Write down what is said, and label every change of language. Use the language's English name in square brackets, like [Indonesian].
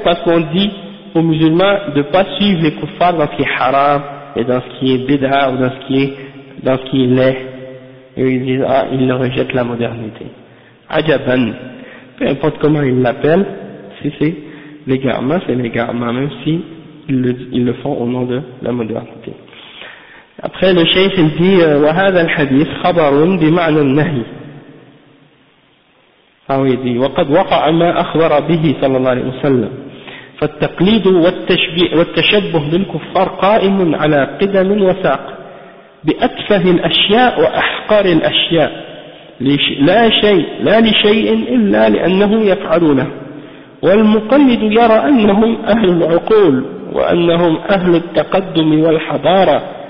[French] Parce qu'on dit aux musulmans de ne pas suivre les koufars dans ce qui est haram, et dans ce qui est bid'a, ou dans ce qui est laid. Et ils disent, ils rejettent la modernité. Ajaban. Peu importe comment ils l'appellent, si c'est l'égarement, c'est l'égarement, même si ils le font au nom de la modernité. Après, le cheikh dit [Arabic] « وَهَذَا الْحَدِيثِ خَبَرٌ بِمَعْنَى النَّهِي [French] Ah oui, il dit, [Arabic] وقد وقع ما أخبر به صلى الله عليه وسلم. فالتقليد والتشبه بالكفار قائم على قدم وساق بأتفه الأشياء وأحقر الأشياء لا شيء لا لشيء إلا لأنه يفعلونه والمقلد يرى أنهم أهل العقول وأنهم أهل التقدم والحضارة